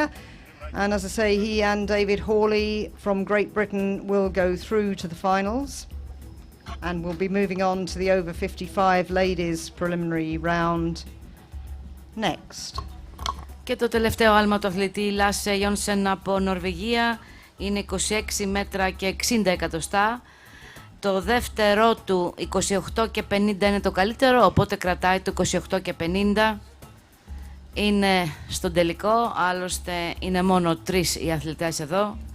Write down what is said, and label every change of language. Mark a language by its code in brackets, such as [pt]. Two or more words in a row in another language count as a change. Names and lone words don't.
[en] And as I say, he and David Hawley from Great Britain will go through to the finals. And we'll be moving on to the over 55 ladies preliminary round next. [el] Και το τελευταίο άλμα του αθλητή Λάσε Γιόνσεν από Νορβηγία είναι 26 μέτρα και 60 εκατοστά. Το δεύτερό του 28 και 50 είναι το καλύτερο, οπότε κρατάει το 28 και 50. Είναι στον τελικό, άλλωστε είναι μόνο 3 οι αθλητές εδώ.